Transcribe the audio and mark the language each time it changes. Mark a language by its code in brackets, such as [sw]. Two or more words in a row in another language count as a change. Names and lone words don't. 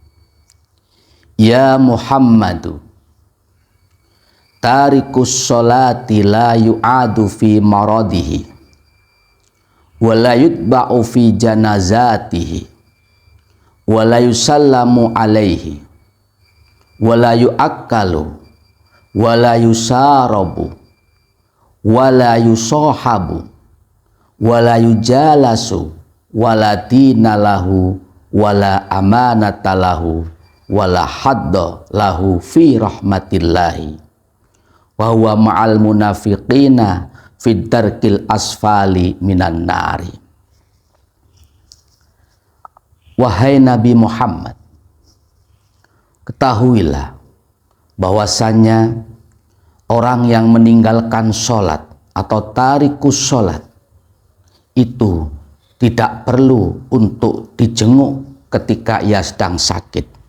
[ar] يا محمد, تارك الصلاة لا يعاد في مرضه ولا يتبع في جنازته ولا يسلم عليه ولا يؤاكل ولا يشارب ولا يصاحب ولا يجالس ولا دين له ولا أمانة له ولا حظ له في رحمة الله وهو مع المنافقين في الدرك الأسفل من النار. [id] Wahai Nabi Muhammad, ketahuilah bahwasanya orang yang meninggalkan sholat atau [ar] تارك الصلاة [id] itu tidak perlu untuk dijenguk ketika ia sedang sakit.